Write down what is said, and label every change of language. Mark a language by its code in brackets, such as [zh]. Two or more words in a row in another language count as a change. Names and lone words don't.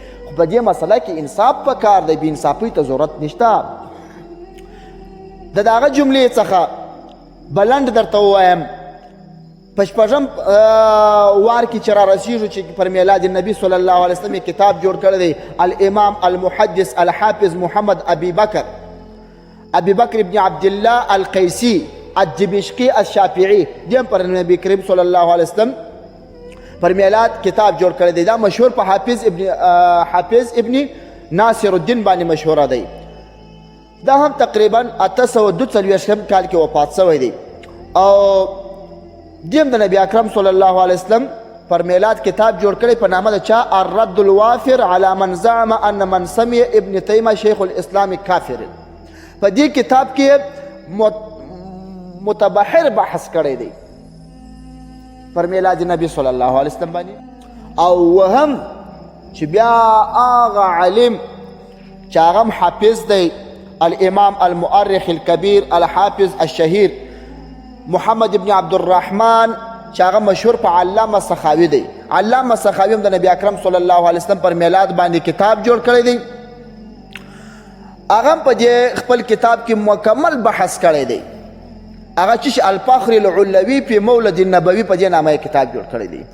[ps] خو په دې مسله کې انصاف پکار دی، بې انصافۍ ته ضرورت نشته. د هغه جملې څخه بلند درته ووایم، په شپږم وار کې چې رارسېږو چې پر میلاد النبي [ar] صلی الله علیه وسلم [ps] کتاب جوړ کړی دی الامام المحدث الحافظ محمد ابي بکر ابن عبد الله القیسی الدمشقی الشافعی. دیم پر نبی کریم [ar] صلی الله علیه وسلم [ps] پر میلاد کتاب جوړ کړی دی. دا مشهور په حافظ ابن ناصر الدین باندې مشهوره دی. دا هم تقریبا 842 کال کې وفات سوی دی. او دیم د نبی اکرم [ar] صلی الله علیه وسلم [ps] پر میلاد کتاب جوړ کړی په نامه د چا؟ الرد الوافر على من زعم ان من سمي ابن تیمیه شیخ الاسلام کافر. په دې کتاب کې متبحر بحث کړی دی پر میلاد نبی [ar] صلی الله علیه وسلم [ps] باندې. او وهم چې بیا هغه عالم چې هغه حافظ دی الامام المؤرخ الكبير الحافظ الشهير محمد ابن عبد الرحمن چې هغه مشهور په علامه سخاوي دی. علامه سخاوي هم د نبی اکرم [ar] صلی الله علیه وسلم [ps] پر میلاد باندې کتاب جوړ کړی دی. هغه په دې خپل کتاب کې مکمل بحث کړی دی. هغه چې الفخر العلوي په مولد النبوي په دې نامه کتاب جوړ کړی دی.